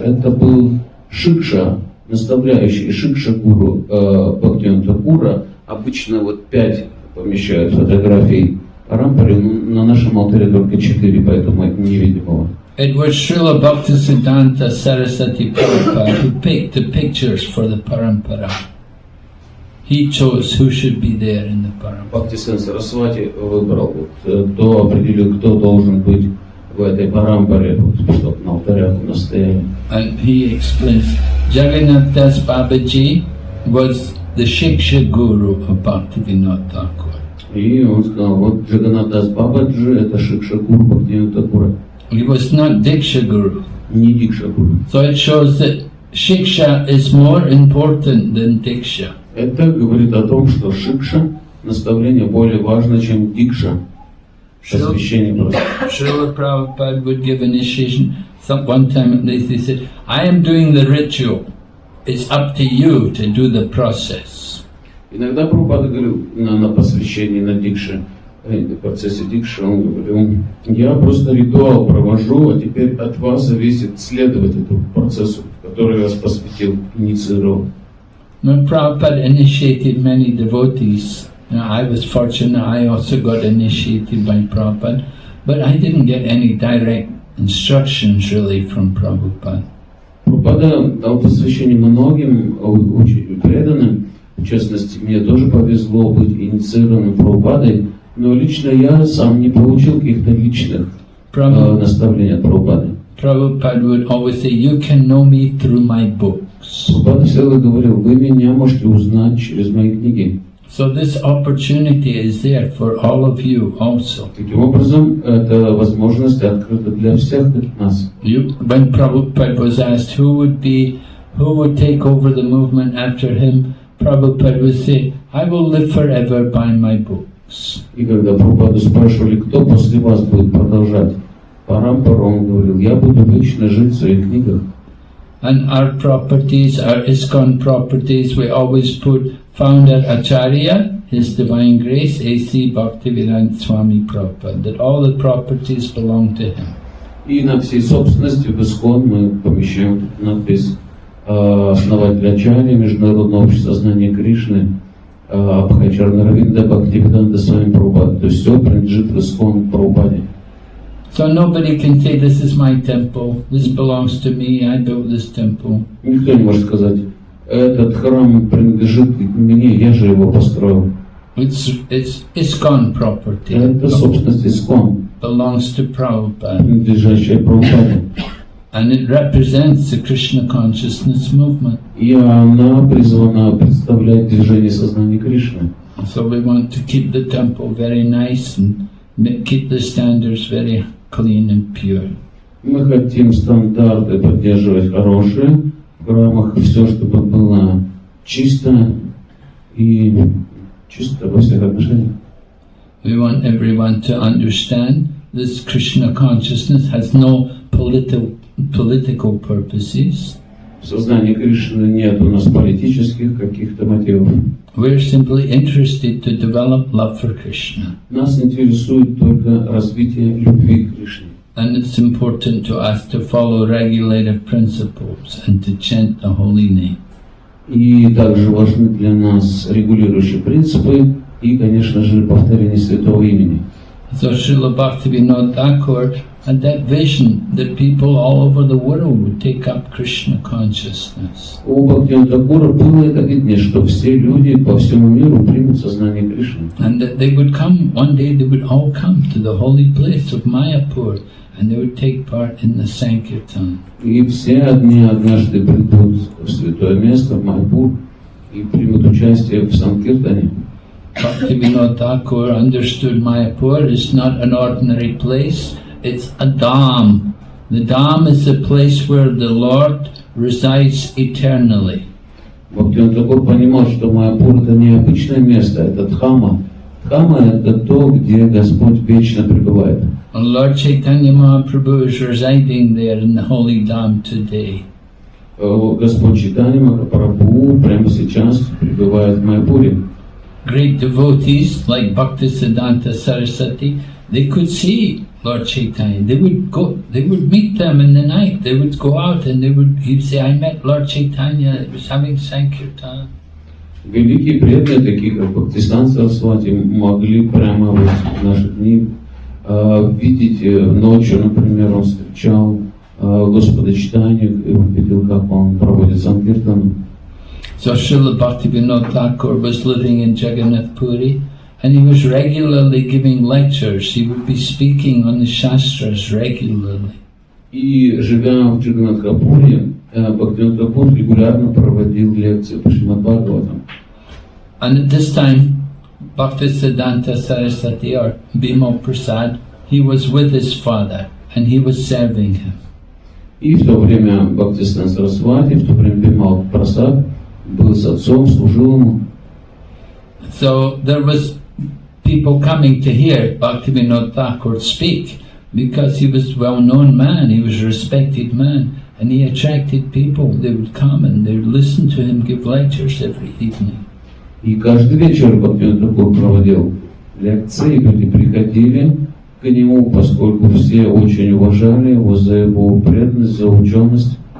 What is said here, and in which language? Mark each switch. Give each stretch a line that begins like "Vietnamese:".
Russian: Это был Шикша, наставляющий Шикша Гуру Бхактивинода Тхакура. Обычно вот 5 помещают фотографий парампаре, на нашем алтаре только 4, поэтому это невидимого.
English: It was Srila Bhaktisiddhanta Saraswati Prabhupada who picked the pictures for the parampara. He chose who should be there in the parampara.
Russian: Бхактисиддханта Сарасвати выбрал, кто определил, кто должен быть в этой парампаре, чтобы на алтарях настояли.
English: And he explains, Jagannath Das Babaji was the Shiksha Guru of Bhaktivinoda Thakur.
Russian: И он сказал, вот Джаганнат Дас Бабаджи, это Шикша Гуру Бхактивинода Тхакура.
English: He was not Diksha Guru.
Russian: Не Дикша Гуру.
English: So it shows that Shiksha is more important than Diksha.
Russian: Это говорит о том, что Шикша, наставление, более важно, чем Дикша. посвящение просто.
English: Srila Prabhupada would give initiation. One time at least he said, I am doing the ritual. It's up to you to do the process.
Russian: Иногда Прабхупада говорил на посвящении, на дикше, в процессе дикши, он говорил, я просто ритуал провожу, а теперь от вас зависит следовать этому процессу, который вас посвятил, инициировал.
English: When Prabhupada initiated many devotees, I was fortunate, I also got initiated by Prabhupada, but I didn't get any direct instructions really from Prabhupada.
Russian: Прабхупада дал посвящение многим преданным, в частности, мне тоже повезло быть инициированным Прабхупадой, но лично я сам не получил каких-то личных наставлений от Прабхупады.
English: Prabhupada would always say, you can know me through my books.
Russian: Прабхупада всегда говорил, вы меня можете узнать через мои книги.
English: So this opportunity is there for all of you also.
Russian: Таким образом, эта возможность открыта для всех нас.
English: When Prabhupada was asked who would take over the movement after him, Prabhupada would say, I will live forever by my books.
Russian: И когда Прабхупаду спрашивали, кто после вас будет продолжать парампару, он говорил, я буду вечно жить в своих книгах.
English: And our properties, our ISKCON properties, we always put Founder Acharya, His Divine Grace, A.C. Bhaktivinode Swami Prabhupada, that all the properties belong to him.
Russian: И на всей собственности в ISKCON мы помещаем надпись основателя Ачарьи, Международного общества знания Кришны, Абхачарнаравинда Бхактивиноде Свами Прабхупада. То есть все принадлежит в ISKCON Прабхупаде.
English: So nobody can say, this is my temple, this belongs to me, I built this temple.
Russian: Никто не может сказать, этот храм принадлежит мне, я же его построил.
English: It's ISKCON property.
Russian: Это собственность ISKCON.
English: Belongs to Prabhupada.
Russian: Принадлежащая Прабхупаде.
English: And it represents the Krishna consciousness movement.
Russian: И она призвана представлять движение сознания Кришны.
English: So we want to keep the temple very nice and keep the standards very clean and pure.
Russian: Мы хотим стандарты поддерживать хорошие, в храмах все, чтобы было чисто и чисто во всех отношениях.
English: We want everyone to understand this Krishna consciousness has no political purposes.
Russian: В сознании Кришны нет у нас политических каких-то мотивов.
English: We're simply interested to develop love for Krishna.
Russian: Нас интересует только развитие любви к Кришне.
English: And it's important to us to follow regulative principles and to chant the holy name.
Russian: И также важны для нас регулирующие принципы и, конечно же, повторение святого имени.
English: So Srila Bhaktivinode Thakur had that vision that people all over the world would take up Krishna consciousness.
Russian: У Бхактивинода Тхакура было это видение, что все люди по всему миру примут сознание Кришны.
English: And that they would come, one day they would all come to the holy place of Mayapur and they would take part in the Sankirtan.
Russian: И все однажды придут в святое место, в Майяпур, и примут участие в Санкиртане.
English: Bhaktivinoda Thakur understood Mayapur is not an ordinary place, it's a dham. The dham is the place where the Lord resides eternally.
Russian: Бхактивинода Тхакур понимал, что Майяпур это не обычное место, это Дхама. Дхама это то, где Господь вечно пребывает.
English: And Lord Chaitanya Mahaprabhu is residing there in the holy dham today.
Russian: Господь Чайтанья Махапрабху прямо сейчас пребывает в Майяпуре.
English: Great devotees like Bhaktisiddhanta Saraswati, they could see Lord Chaitanya. They would meet them in the night. They would go out and he'd say, I met Lord Chaitanya, it was having Sankirtan.
Russian: Великие преданные, такие как Бхактисиддханта Сарасвати, могли прямо вот в наши дни видеть ночью, например, он встречал Господа Чайтанью, и он видел, как он проводит Санкиртан.
English: So Srila Bhaktivinoda Thakur was living in Jagannath Puri and he was regularly giving lectures. He would be speaking on the Shastras regularly.
Russian: И живя в Джаганнатхапуре, Бхактивинода Тхакур регулярно проводил лекции по Шримад Бхагаватам.
English: And at this time, Bhaktisiddhanta Saraswati or Bhima Prasad, he was with his father and he was serving him.
Russian: И в то время Бхактисиддханта Сарасвати, в то время Бхима Прасад был с отцом, служил ему.
English: So there was people coming to hear Bhaktivinode Thakur speak, because he was a well-known man, he was a respected man, and he attracted people. They would come and they would listen to him give lectures every evening.
Russian: И каждый вечер Бхактивиноде Тхакур проводил лекции, люди приходили к нему, поскольку все очень уважали его за его преданность, за ученость.